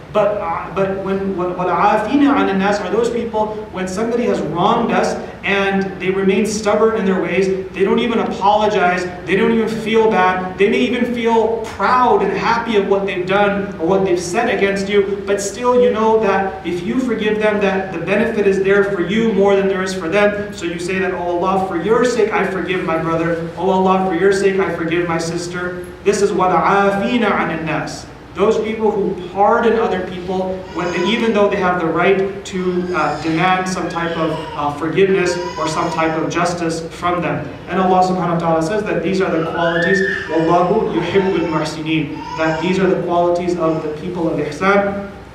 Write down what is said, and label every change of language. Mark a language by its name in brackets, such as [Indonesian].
[English] But when [Arabic] وَالْعَافِينَ عَنِ النَّاسِ [English] are those people when somebody has wronged us and they remain stubborn in their ways, they don't even apologize, they don't even feel bad, they may even feel proud and happy of what they've done or what they've said against you, but still you know that if you forgive them, that the benefit is there for you more than there is for them. So you say that, oh Allah, for your sake I forgive my brother, oh Allah, for your sake I forgive my sister. This is [Arabic] وَالْعَافِينَ عَنِ النَّاسِ. [English] Those people who pardon other people even though they have the right to demand some type of forgiveness or some type of justice from them. And Allah subhanahu wa ta'ala says that these are the qualities, [Arabic] وَاللَّهُ يُحِبُّ الْمُحْسِنِينَ, [English] that these are the qualities of the people of ihsan.